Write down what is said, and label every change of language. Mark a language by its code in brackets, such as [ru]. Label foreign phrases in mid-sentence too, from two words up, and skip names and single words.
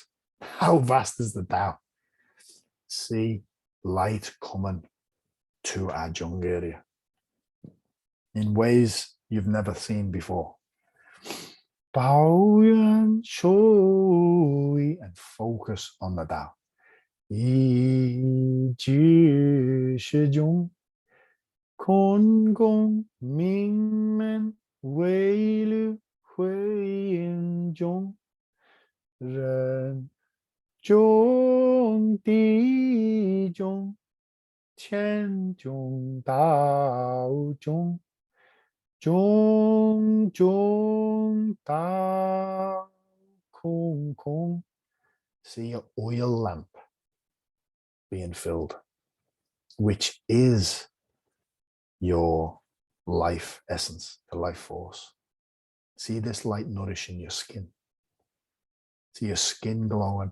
[en] How vast is the Tao? See light coming to our Zhong area in ways you've never seen before. [zh] 抱元水, [en] and focus on the Tao. [zh] 一聚实中. 空宫命门尾闾会阴中. 人中地中. 乾中道中. 中道空. [en] See your oil lamp being filled, which is your life essence, the life force. See this light nourishing your skin. See your skin glowing.